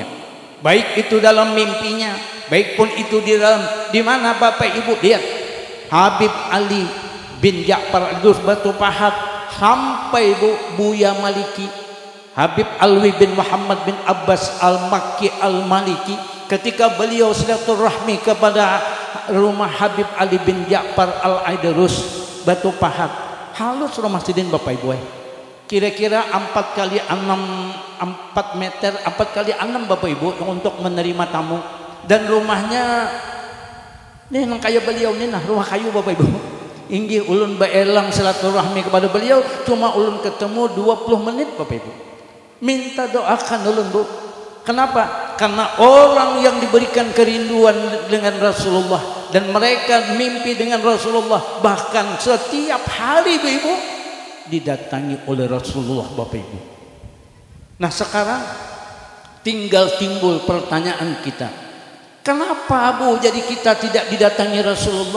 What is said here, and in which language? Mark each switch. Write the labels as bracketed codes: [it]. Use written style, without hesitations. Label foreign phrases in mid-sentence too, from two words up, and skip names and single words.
[id] Baik itu dalam mimpinya, baik pun itu di dalam, di mana Bapak Ibu lihat Habib Ali bin Ja'far Al-Aidrus Batu Pahat sampai Buya Maliki, Habib Alwi bin Muhammad bin Abbas Al-Makki Al-Maliki, ketika beliau silaturahmi kepada rumah Habib Ali bin Ja'far Al-Aidrus Batu Pahat, halus rumah sidin Bapak Ibu, kira-kira 4 kali 6, 4 meter 4 kali 6 Bapak Ibu untuk menerima tamu. Dan rumahnya nih nang kayak beliau nih, nah rumah kayu Bapak Ibu. Inggih ulun baelang silaturahmi kepada beliau, cuma ulun ketemu 20 menit Bapak Ibu. Minta doakan ulun Bu. Kenapa? Karena orang yang diberikan kerinduan dengan Rasulullah dan mereka mimpi dengan Rasulullah, bahkan setiap hari Bapak Ibu didatangi oleh Rasulullah Bapak Ibu. Nah sekarang tinggal timbul pertanyaan kita, kenapa Bu jadi kita tidak didatangi Rasulullah?